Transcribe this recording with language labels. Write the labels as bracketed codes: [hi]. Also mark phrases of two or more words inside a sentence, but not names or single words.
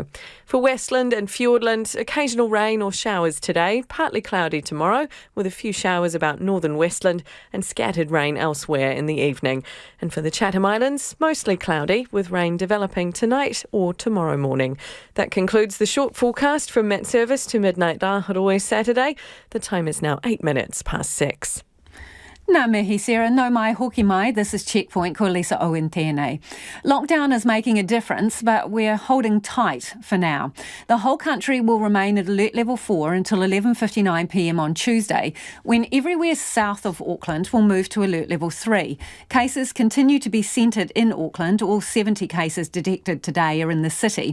[en] For Westland and Fiordland, occasional rain or showers today, partly cloudy tomorrow, with a few showers about northern Westland and scattered rain elsewhere in the evening. And for the Chatham Islands, mostly cloudy, with rain developing tonight or tomorrow morning. That concludes the short forecast from Met Service to midnight Rahoroe Saturday. The time is now 8 minutes past 6. [mi] Nā mihi Sarah, no mai hoki mai. [en] This is Checkpoint, [mi] ko Lisa Owen tēnei. [en] Lockdown is making a difference, but we're holding tight for now. The whole country will remain at alert level 4 until 11:59pm on Tuesday, when everywhere south of Auckland will move to alert level 3. Cases continue to be centred in Auckland. All 70 cases detected today are in the city.